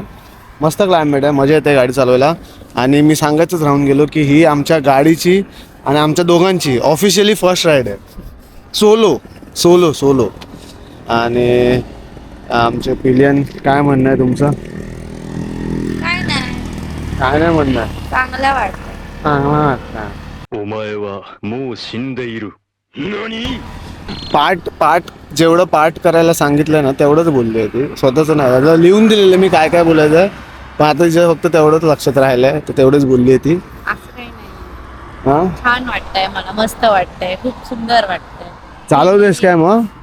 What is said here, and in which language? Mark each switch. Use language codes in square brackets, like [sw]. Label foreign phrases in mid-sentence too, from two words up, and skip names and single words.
[mr] मस्त क्लायमेट आहे, मजा येते गाडी चालवायला. आणि मी सांगायचंच राहून गेलो की ही आमच्या गाडीची आणि आमच्या दोघांची [en] officially first ride [mr] आहे. सोलो. आणि आमचे पिलियन, काय म्हणणं आहे तुमचं? काय नाही काय नाही म्हणणं आहे. चांगलं वाटतं. चांगला वाटतं. [ja] お前はもう死んでいる。何 [mr] पाठ जेवढं पाठ करायला सांगितलं ना तेवढंच बोलली आहे ती, स्वतःच नाही. आता लिहून दिलेलं मी काय काय बोलायचं, पण आता तिच्या फक्त तेवढंच लक्षात राहिलंय, तर तेवढंच बोलली आहे ती. असं काही नाही. हा, छान वाटतंय मला, मस्त वाटतंय, खूप सुंदर वाटतंय. चालवतेस काय मग?